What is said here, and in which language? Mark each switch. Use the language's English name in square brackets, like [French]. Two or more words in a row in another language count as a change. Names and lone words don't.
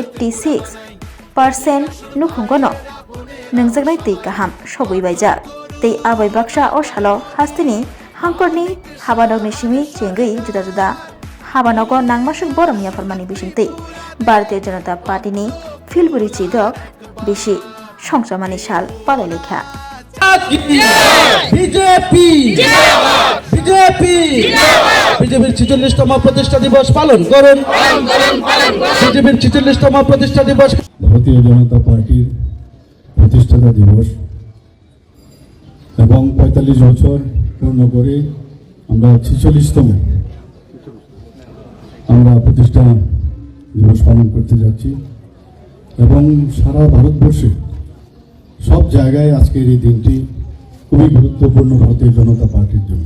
[Bodo] 86% नुखुंगनो नोंजोगनाय तै गाहाम सबैबायजा तै आबै बाक्सा अ सालो हास्तेनि हांकरनि हाबानगनि सिमी चेंगै जुदा जुदा हाबानग नांमासुक बरमिया फरमानि बिसिंतै भारतीय जनता पार्टीनि फिलबुरि चिदक बिसि संसामानि साल पालायलेखा [Bangla] বিজেপি বিজেপি বিজেপির 46তম প্রতিষ্ঠা দিবস পালন করুন বিজেপির 46তম প্রতিষ্ঠা দিবস ভারতীয় জনতা পার্টির প্রতিষ্ঠা দিবস এবং 45 বছর পূর্ণ করে আমরা 46তম আমরা প্রতিষ্ঠা দিবস পালন করতে যাচ্ছি এবং সারা ভারতবর্ষে সব জায়গায় আজকের এই দিনটি খুবই গুরুত্বপূর্ণ ভারতীয় জনতা পার্টির জন্য।